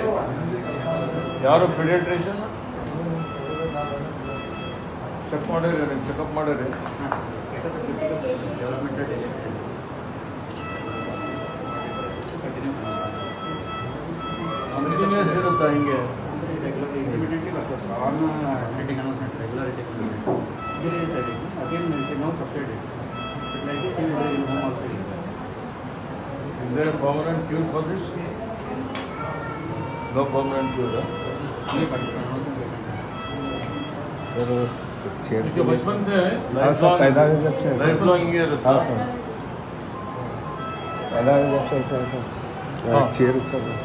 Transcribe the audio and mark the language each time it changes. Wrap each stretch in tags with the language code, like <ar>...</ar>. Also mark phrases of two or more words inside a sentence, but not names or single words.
<kn>ಯಾರು</kn> <en>pediatrician check</en> <kn>ಮಾಡಿರಿ, ನೀವು ಚೆಕಪ್ ಮಾಡಿರಿ. ಕಂಟಿನ್ಯೂಸ್ ಇರುತ್ತಾ ಹಿಂಗೆ?</kn> <en>Is there a permanent cure for this? No permanent cure.</en> <hi>सर बचपन से है, पैदा जब से</hi> <en>life long</en> <hi>ये रहता है सर, पैदा जब से सर चेयर सर</hi>